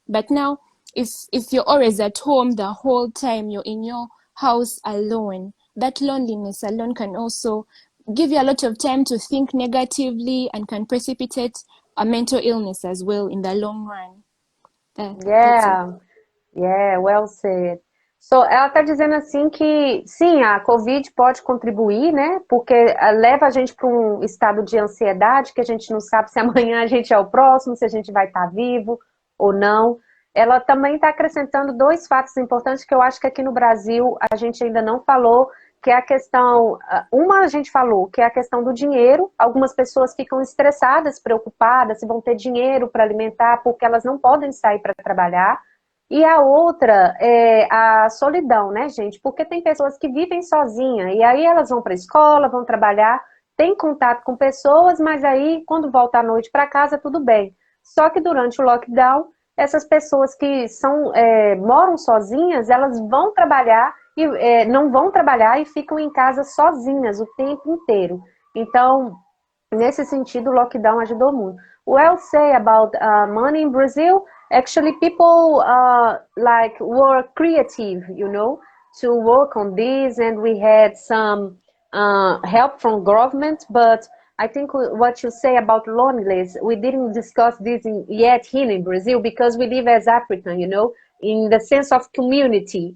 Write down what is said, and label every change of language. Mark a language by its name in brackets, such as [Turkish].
[English] But now, if you're always at home the whole time, you're in your house alone, that loneliness alone can also give you a lot of time to think negatively and can precipitate a mental illness as well in the long run. That's it. Yeah. Yeah, well said. [Portuguese] So, ela está dizendo assim que sim, a Covid pode contribuir, né? Porque leva a gente para um estado de ansiedade que a gente não sabe se amanhã a gente é o próximo, se a gente vai estar vivo ou não. Ela também está acrescentando dois fatos importantes que eu acho que aqui no Brasil a gente ainda não falou, que é a questão, uma a gente falou, que é a questão do dinheiro. Algumas pessoas ficam estressadas, preocupadas se vão ter dinheiro para alimentar, porque elas não podem sair para trabalhar. E a outra é a solidão, né, gente? Porque tem pessoas que vivem sozinhas, e aí elas vão para a escola, vão trabalhar, têm contato com pessoas, mas aí quando volta à noite para casa, tudo bem. Só que durante o lockdown, essas pessoas que moram sozinhas, elas vão trabalhar e não vão trabalhar e ficam em casa sozinhas o tempo inteiro. Então, nesse sentido, o lockdown ajudou muito. [English] Well, say about money in Brazil, actually people were creative, to work on this, and we had some help from government. But I think what you say about loneliness, we didn't discuss this yet here in Brazil, because we live as African, in the sense of community.